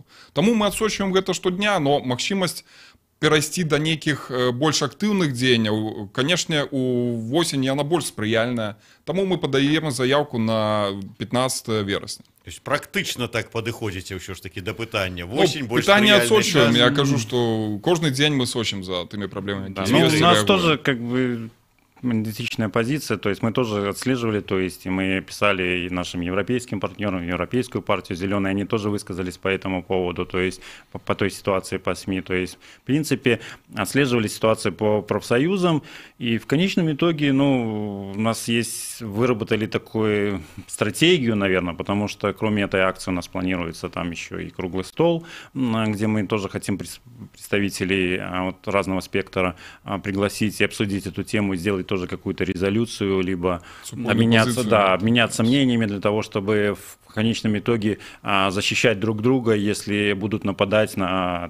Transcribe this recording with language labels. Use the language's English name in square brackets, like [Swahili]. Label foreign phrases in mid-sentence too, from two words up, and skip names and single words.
[Belarusian] Таму мы адсочваем гэта штодня, но магчымасць перайсці да нейкіх больш актыўных дзеянняў, канешне, у восень яна больш спрыяльная. Таму мы падаем заяўку на 15 верасня. [Russian] То есть [Belarusian] практычна так падыходзіце ўсё ж такі да пытання. Восень больш пытанне адсочваем. Я кажу, што кожны дзень мы сочым за тымі праблемамі. [Russian] У нас тоже как бы идентичная позиция, то есть мы тоже отслеживали, то есть и мы писали и нашим европейским партнерам, Европейскую партию «Зеленая», они тоже высказались по этому поводу, то есть по той ситуации по СМИ, то есть в принципе отслеживали ситуацию по профсоюзам, и в конечном итоге, ну, у нас есть, выработали такую стратегию, наверное, потому что кроме этой акции у нас планируется там еще и круглый стол, где мы тоже хотим представителей вот разного спектра пригласить и обсудить эту тему, сделать тоже какую-то резолюцию, либо обменяться мнениями для того, чтобы в конечном итоге защищать друг друга, если будут нападать на...